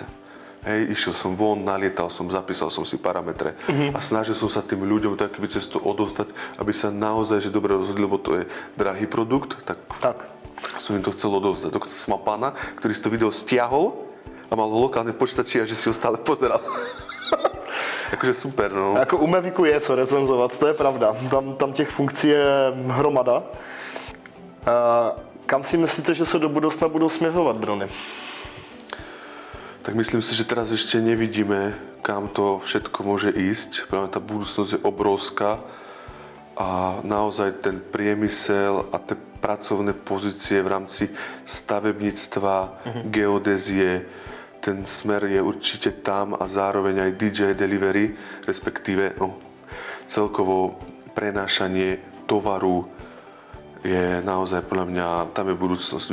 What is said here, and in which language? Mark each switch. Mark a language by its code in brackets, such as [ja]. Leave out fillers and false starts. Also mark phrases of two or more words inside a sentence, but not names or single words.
[sk] Hej, išiel som von, nalietal som, zapísal som si parametre a snažil som sa tým ľuďom tak by cez to odostať, aby sa naozaj že dobre rozhodli, lebo to je drahý produkt, tak som im to chcel odovzdať. Dokonca som mal pána, ktorý si to video stiahol a mal ho lokálne v počítači a že si ho stále pozeral. [cs] Jakože super, no. Jako u Mavicu je co recenzovat, to je pravda. Tam těch funkcí je hromada. Kam si myslíte, že se do budoucna budou směřovat drony? [sk] Tak myslím si, že teraz ešte nevidíme, kam to všetko môže ísť. Práve tá budúcnosť je obrovská a naozaj ten priemysel a tie pracovné pozície v rámci stavebníctva, geodézie, ten smer je určite tam a zároveň aj DJ delivery, respektíve celkovo prenášanie tovaru je naozaj podľa mňa, tam je budúcnosť.